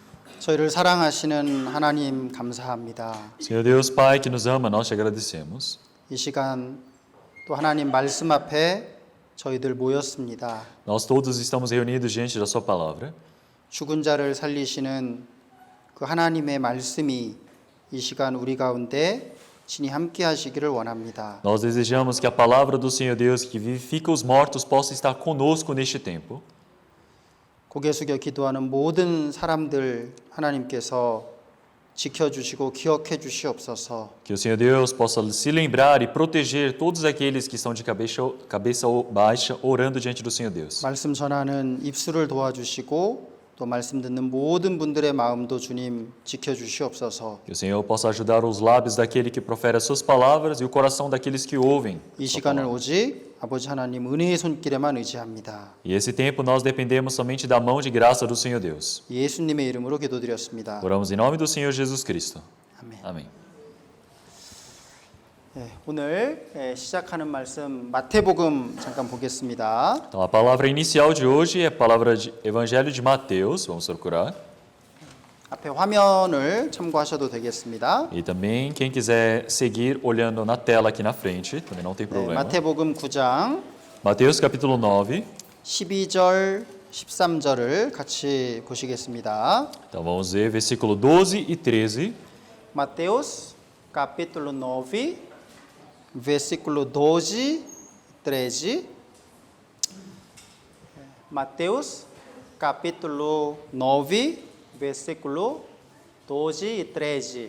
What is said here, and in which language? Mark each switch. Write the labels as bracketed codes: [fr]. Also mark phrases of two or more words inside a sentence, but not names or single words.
[ko] 저희를 사랑하시는 하나님 감사합니다. [pt] Senhor Deus Pai que nos ama, nós te agradecemos. [ko] 이 시간 또 하나님 말씀 앞에 저희들 모였습니다. [pt] Nós todos estamos reunidos diante da sua palavra. [ko] 죽은 자를 살리시는 그 하나님의 말씀이 이 시간 우리 가운데 친히 함께 하시기를 원합니다. [pt] Nós desejamos que a palavra do Senhor Deus que vivifica os mortos possa estar conosco neste tempo. [ko] 고개 숙여 기도하는 모든 사람들 하나님께서 지켜주시고 기억해 주시옵소서. [pt] Que o Senhor Deus possa se lembrar e proteger todos aqueles que estão de cabeça baixa orando diante do Senhor Deus. [ko] 말씀 전하는 입술을 도와주시고 또 말씀 듣는 모든 분들의 마음도 주님 지켜주시옵소서. [pt] Que o Senhor possa ajudar os lábios daquele que profere as suas palavras e o coração daqueles que ouvem. [ko] 이 [pt] sua [ko] 시간을 [pt] palavra. [ko] 오직 아버지 하나님 은혜의 손길에만 의지합니다. [pt] E esse tempo nós dependemos somente da mão de graça do Senhor Deus. [ko] 예수님의 이름으로 기도드렸습니다. [pt] Oramos em nome do Senhor Jesus Cristo. [ko] 아멘. [pt] Amém. [ko] 오늘 시작하는 말씀 마태복음 잠깐 보겠습니다. [pt] Então, a palavra inicial de hoje é a palavra de Evangelho de Mateus, vamos procurar. [ko] 앞에 화면을 참고하셔도 되겠습니다. [pt] E também, quem quiser seguir olhando na tela aqui na frente, também não tem problema. [ko] 마태복음 9장 [pt] Mateus capítulo 9. [ko] 12절 13절을 같이 보시겠습니다. [pt] Então, vamos ver versículo 12 e 13. Mateus capítulo 9, versículo 12 e 13. Mateus capítulo 9, versículo 12 e 13.